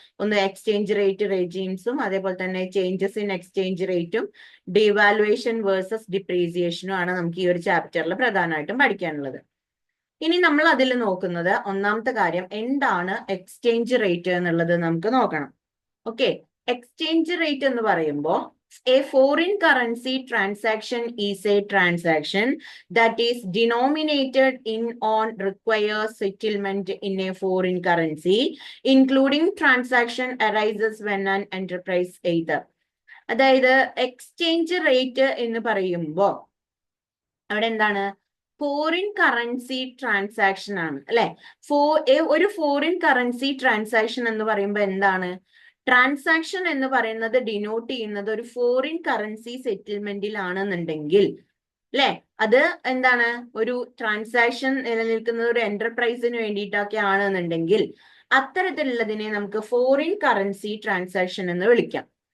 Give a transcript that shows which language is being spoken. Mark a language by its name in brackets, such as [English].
[Malayalam] ഒന്ന് exchange rate റെജീംസും, അതേപോലെ തന്നെ ചേഞ്ചസ് ഇൻ എക്സ്ചേഞ്ച് റേറ്റും, ഡിവാലുവേഷൻ വേഴ്സസ് ഡിപ്രീസിയേഷനും ആണ് നമുക്ക് ഈ ഒരു ചാപ്റ്ററിൽ പ്രധാനമായിട്ടും പഠിക്കാനുള്ളത്. ഇനി നമ്മൾ അതിൽ നോക്കുന്നത് ഒന്നാമത്തെ കാര്യം എന്താണ് എക്സ്ചേഞ്ച് റേറ്റ് എന്നുള്ളത് നമുക്ക് നോക്കണം. [English] okay, exchange rate [Malayalam] എന്ന് പറയുമ്പോൾ [English] a foreign currency transaction is a transaction that is denominated in on requires settlement in a foreign currency, including transaction arises when an enterprise either. [Malayalam] അതായത് എക്സ്ചേഞ്ച് റേറ്റ് എന്ന് പറയുമ്പോൾ അവിടെ എന്താണ്, ഫോറിൻ കറൻസി ട്രാൻസാക്ഷൻ ആണ് അല്ലെ. ഒരു ഫോറിൻ കറൻസി ട്രാൻസാക്ഷൻ എന്ന് പറയുമ്പോൾ എന്താണ്, ട്രാൻസാക്ഷൻ എന്ന് പറയുന്നത് ഡിനോട്ട് ചെയ്യുന്നത് ഒരു ഫോറിൻ കറൻസി സെറ്റിൽമെന്റിൽ ആണെന്നുണ്ടെങ്കിൽ അല്ലെ, അത് എന്താണ്, ഒരു ട്രാൻസാക്ഷൻ നിലനിൽക്കുന്നത് ഒരു എന്റർപ്രൈസിന് വേണ്ടിയിട്ടൊക്കെ ആണെന്നുണ്ടെങ്കിൽ അത്തരത്തിലുള്ളതിനെ നമുക്ക് ഫോറിൻ കറൻസി ട്രാൻസാക്ഷൻ എന്ന് വിളിക്കാം.